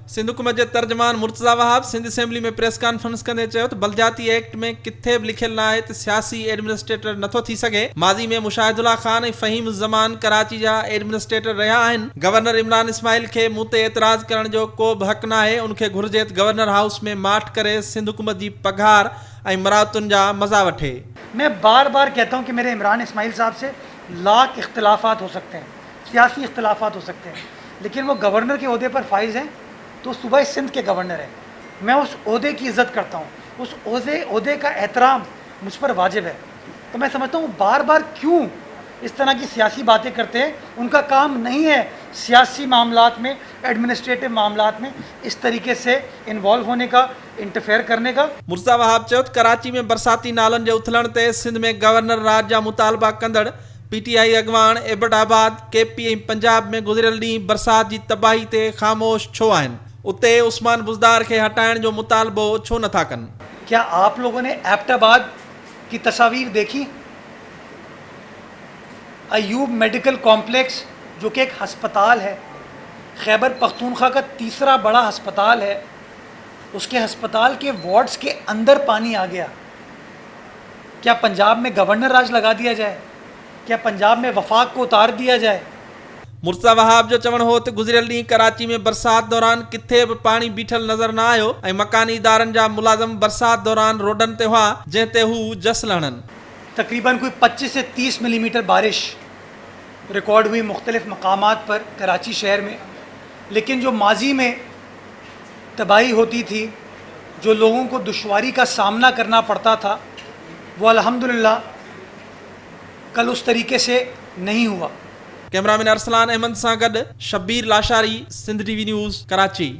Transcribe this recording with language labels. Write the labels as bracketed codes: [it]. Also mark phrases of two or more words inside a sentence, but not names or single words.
[sd] सिंध हुकूमत जे तर्जमान मुर्तज़ा वहाब सिंध असेंबली में [en] press conference [sd] कंदे चयो त बलजाती एक्ट में किथे बि लिखियल न आहे त सियासी एडमिनिस्ट्रेटर नथो थी सघे। माज़ी में मुशाहिदुल्लाह खान ऐं फ़हीम ज़मान कराची जा एडमिनिस्ट्रेटर रहिया आहिनि। गवर्नर इमरान इस्माइल खे मूं ते एतिराज़ करण जो को बि हक़ न आहे। उनखे घुर्जे त गवर्नर हाउस में माठ करे सिंध हुकूमत जी पघार ऐं मराहतुनि जा मज़ा वठे। [ur] میں بار بار کہتا ہوں کہ میرے عمران اسماعیل صاحب سے لاکھ اختلافات ہو سکتے ہیں، سیاسی اختلافات ہو سکتے ہیں، لیکن وہ گورنر کے عہدے پر فائز ہیں تو صوبہ سندھ کے گورنر ہیں. میں اس عہدے کی عزت کرتا ہوں، اس عہدے کا احترام مجھ پر واجب ہے. تو میں سمجھتا ہوں بار بار کیوں اس طرح کی سیاسی باتیں کرتے ہیں. ان کا کام نہیں ہے سیاسی معاملات میں، ایڈمنسٹریٹو معاملات میں اس طریقے سے انوالو ہونے کا، انٹرفیئر کرنے کا. [sd] मुर्तज़ा वहाब चयो त कराची में बरसाती नालनि जे उथलण ते सिंध में गवर्नर राज जा मुतालबा कंदड़ PTI अॻवान एबटाबाद, KP ऐं पंजाब में गुज़िरियल ॾींहुं बरसात जी तबाही ते ख़ामोश छो आहिनि। उते उस्मान बुज़दार खे हटाइण जो मुतालबो छो नथा कनि। [ur] کیا آپ لوگوں نے ایبٹ آباد کی تصویر دیکھی? ایوب میڈیکل کمپلیکس جو کہ ایک ہسپتال ہے، خیبر پختونخوا کا تیسرا بڑا ہسپتال ہے، اس کے ہسپتال کے وارڈز کے اندر پانی آ گیا. کیا پنجاب میں گورنر راج لگا دیا جائے? کیا پنجاب میں وفاق کو اتار دیا جائے? [sd] मुर्तज़ा वहाब जो चवण हो त गुज़िरियल ॾींहुं कराची में बरसात दौरान किथे बि पाणी बीठल नज़र न आयो ऐं मकानी इदारनि जा मुलाज़िम बरसात दौरान रोडनि ते हुआ जंहिं ते हू जस लहणनि। [ur] تقریباً کوئی 25 سے 30 ملی میٹر بارش ریکارڈ ہوئی مختلف مقامات پر کراچی شہر میں. لیکن جو ماضی میں تباہی ہوتی تھی، جو لوگوں کو دشواری کا سامنا کرنا پڑتا تھا، وہ الحمدللہ کل اس طریقے سے نہیں ہوا. [sd] कैमरामैन अरसलान अहमद सां गॾु शब्बीर लाशारी, सिंध TV न्यूज़, कराची।